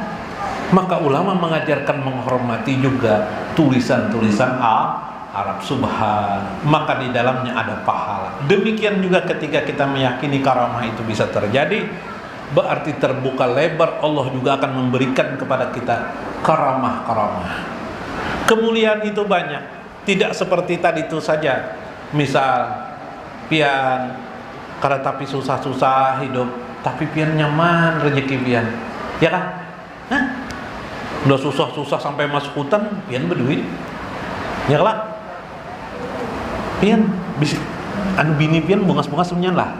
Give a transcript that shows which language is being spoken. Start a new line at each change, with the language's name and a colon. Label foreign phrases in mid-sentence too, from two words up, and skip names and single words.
Indonesian: Maka ulama mengajarkan menghormati juga tulisan-tulisan Arab subhan, maka di dalamnya ada pahala. Demikian juga ketika kita meyakini karamah itu bisa terjadi, berarti terbuka lebar Allah juga akan memberikan kepada kita karamah-karamah. Kemuliaan itu banyak, tidak seperti tadi itu saja.
Banjar: Misal pian karena tapi susah-susah hidup, tapi pian nyaman rezeki pian, ya kan? Hah? Udah susah-susah sampai masuk hutan, pian berduit, ya lah. Pian bisa anu bini pian bungas-bungas semnyan lah.